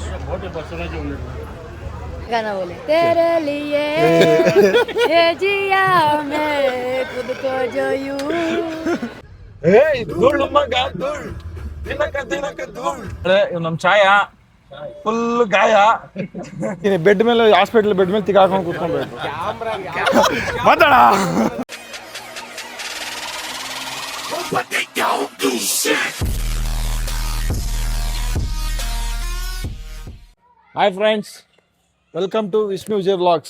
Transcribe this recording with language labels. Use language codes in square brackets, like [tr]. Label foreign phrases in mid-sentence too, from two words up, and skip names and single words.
[hi] गाना बोले तेरे लिए ये जिया मैं खुद को जो यूं [kn] ಧೂಳ್ ಮಗ ಧೂಳ್ ದಿನಕ ಧೂಳ್ ಇವ್ ನಮ್ ಛಾಯ ಫುಲ್ ಗಾಯ ಬೆಡ್ ಮೇಲೆ [en] hospital bed [kn] ಮೇಲೆ ತಿಗಾಕೊಂಡು ಕೂತ್ಕೊಂಡ್ಬೇಕು ಮಾತಾಡ [en] hi friends, welcome to Vishnu Vijay Vlogs.